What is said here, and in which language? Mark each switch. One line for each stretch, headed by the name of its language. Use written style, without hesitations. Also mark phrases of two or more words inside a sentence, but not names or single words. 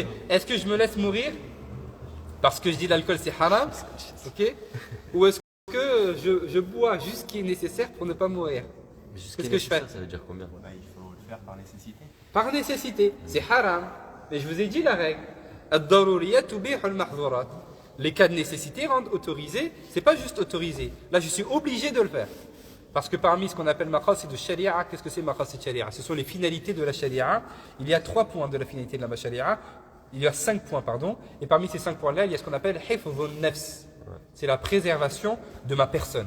French: Est-ce que je me laisse mourir parce que je dis l'alcool c'est haram? Ok? Ou est-ce que je bois juste ce qui est nécessaire pour ne pas mourir? Qu'est-ce que je fais? Ça veut dire combien? Il faut le faire par nécessité. Par nécessité, c'est haram. Mais je vous ai dit la règle.
Arabic: الضروريات تبيح المحظورات.
French: Les cas de nécessité rendent autorisé. C'est pas juste autorisé. Là, je suis obligé de le faire. Parce que parmi ce qu'on appelle maqasid de sharia, qu'est-ce que c'est
Arabic: مقاصد الشريعة?
French: Ce sont les finalités de la sharia. Il y a 3 points de la finalité de la sharia. Il y a 5 points, pardon. Et parmi ces 5 points-là, il y a ce qu'on appelle
Arabic: حفظ النفس.
French: C'est la préservation de ma personne.